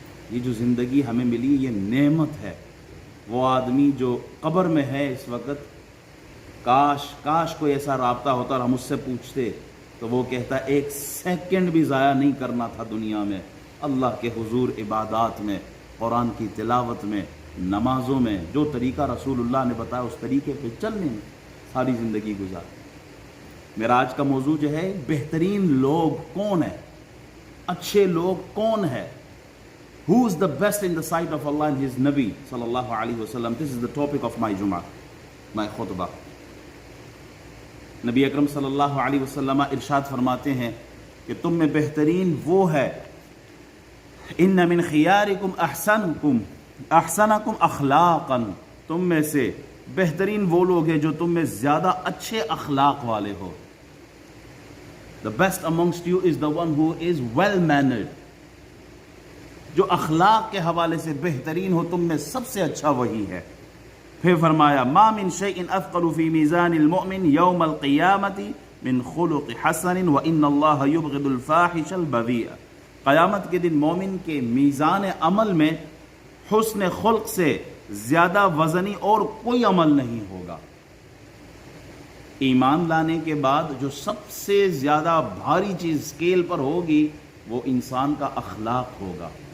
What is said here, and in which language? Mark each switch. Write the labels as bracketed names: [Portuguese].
[Urdu] یہ جو زندگی ہمیں ملی یہ نعمت ہے. وہ آدمی جو قبر میں ہے اس وقت، کاش کوئی ایسا رابطہ ہوتا اور ہم اس سے پوچھتے تو وہ کہتا 1 سیکنڈ بھی ضائع نہیں کرنا تھا دنیا میں، اللہ کے حضور عبادات میں، قرآن کی تلاوت میں، نمازوں میں، جو طریقہ رسول اللہ نے بتایا اس طریقے پہ چلنے میں ساری زندگی گزار. میرا آج کا موضوع جو ہے بہترین لوگ کون ہیں، اچھے لوگ کون ہیں. [English] Who is the best in the sight of Allah and his Nabi sallallahu alaihi wasallam? This is the topic of my Jum'ah, my khutbah. [Urdu] نبی اکرم صلی اللہ علیہ وسلم ارشاد فرماتے ہیں کہ تم میں بہترین وہ ہے، [Arabic] ان من خیارکم احسنکم اخلاقا، [Urdu] تم میں سے بہترین وہ لوگ ہیں جو تم میں زیادہ اچھے اخلاق والے ہو. [English] The best amongst you is the one who is well mannered. [Urdu] جو اخلاق کے حوالے سے بہترین ہو تم میں سب سے اچھا وہی ہے. پھر فرمایا [Arabic] ما من شيء اثقل في ميزان المؤمن يوم القيامة من خلق حسن وان الله يبغض الفاحش البذيء. [Urdu] قیامت کے دن مومن کے میزان عمل میں حسن خلق سے زیادہ وزنی اور کوئی عمل نہیں ہوگا. ایمان لانے کے بعد جو سب سے زیادہ بھاری چیز اسکیل پر ہوگی وہ انسان کا اخلاق ہوگا.